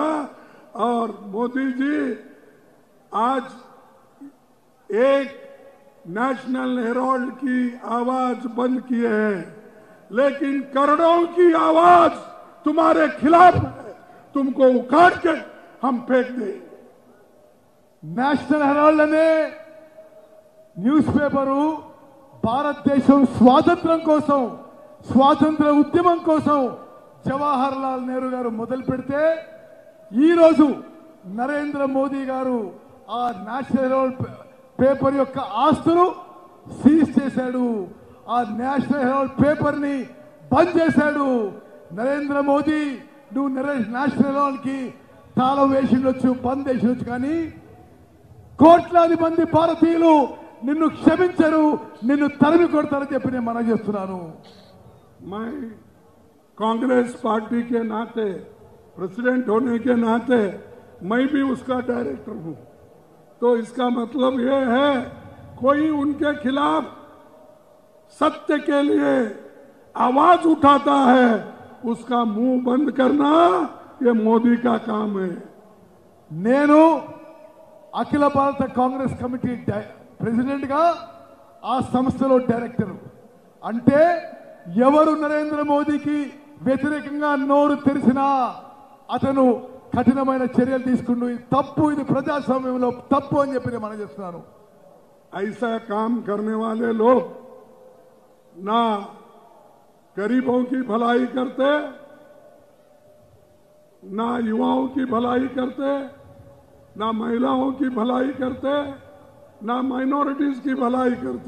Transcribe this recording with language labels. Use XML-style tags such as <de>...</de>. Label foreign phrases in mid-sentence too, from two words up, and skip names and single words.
<hi>और मोदी जी आज एक नेशनल हेराल्ड की आवाज बंद किए हैं, लेकिन करोड़ों की आवाज तुम्हारे खिलाफ है, तुमको उखाड़ के हम फेंक देंगे।</hi> <te>నేషనల్ హెరాల్డ్ అనే న్యూస్ పేపరు భారతదేశం స్వాతంత్రం కోసం, స్వాతంత్ర ఉద్యమం కోసం జవహర్ లాల్ నెహ్రూ గారు మొదలు పెడితే ఈ రోజు నరేంద్ర మోదీ గారు ఆ నేషనల్ హెరాల్డ్ పేపర్ యొక్క ఆస్తులు సీజ్ చేశాడు. ఆ నేషనల్ హెరాల్డ్ పేపర్ ని బంద్ చేశాడు. నరేంద్ర మోదీ, నువ్వు నేషనల్ హెరాల్డ్ కి తాళం వేసిండొచ్చు, బంద్ చేసిండొచ్చు, కానీ కోట్లాది మంది భారతీయులు నిన్ను క్షమించరు, నిన్ను తరిమి కొడతారని చెప్పి నేను మనం చేస్తున్నాను.</te> <hi>मैं कांग्रेस पार्टी के नाते, प्रेसिडेंट होने के नाते मैं भी उसका डायरेक्टर हूं, तो इसका मतलब ये है कोई उनके खिलाफ सत्य के लिए आवाज उठाता है, उसका मुंह बंद करना ये मोदी का काम है.</hi> <te>నేను అఖిల భారత కాంగ్రెస్ కమిటీ ప్రెసిడెంట్ గా ఆ సంస్థలో డైరెక్టర్. అంటే ఎవరు నరేంద్ర మోదీకి వ్యతిరేకంగా నోరు తెరిచినా అతను కఠినమైన చర్యలు తీసుకుంటూ ఇది తప్పు, ఇది ప్రజాస్వామ్యంలో తప్పు అని చెప్పి నేను మనం చేస్తున్నాను.</te> <hi>ऐसा काम करने वाले लोग ना गरीबों की भलाई करते, ना युवाओं की भलाई करते, ना महिलाओं की भलाई करते, ना माइनॉरिटीज की भलाई करते.</hi>